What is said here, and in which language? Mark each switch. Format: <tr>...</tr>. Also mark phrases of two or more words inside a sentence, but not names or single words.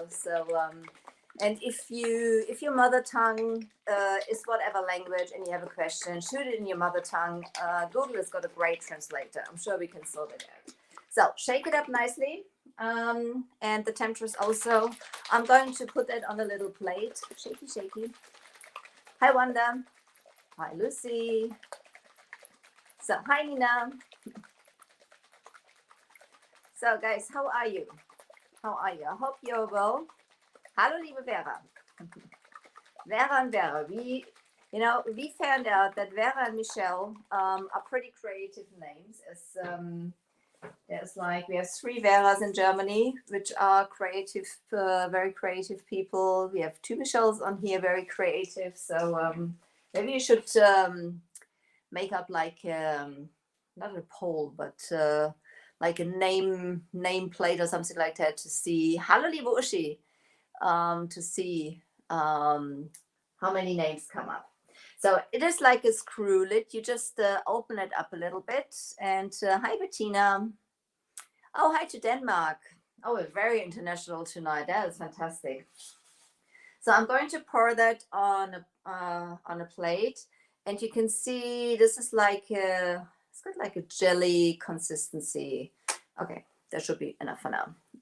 <en>So and if your mother tongue is whatever language and you have a question, shoot it in your mother tongue. Google has got a great translator. I'm sure we can sort it out. So shake it up nicely. And the temperatures also. I'm going to put that on a little plate. Shaky, shaky. Hi, Wanda. Hi, Lucy. So, hi, Nina. So, guys, how are you? How are you? I hope you're well.</en> <de>Hallo, liebe Vera.</de> <en>Vera and Vera. We found out that Vera and Michelle are pretty creative names. We have 3 Veras in Germany, which are creative, very creative people. We have 2 Michelles on here, very creative. So maybe you should make up like not a poll, but like a name plate or something like that to see.</en> <de>Hallo, liebe Uschi.</de> <en>To see how many names come up. So it is like a screw lid. You just open it up a little bit. And hi, Bettina. Oh, hi to Denmark. Oh, we're very international tonight. That is fantastic. So I'm going to pour that on a plate. And you can see this is like it's got like a jelly consistency. Okay, that should be enough for now.</en>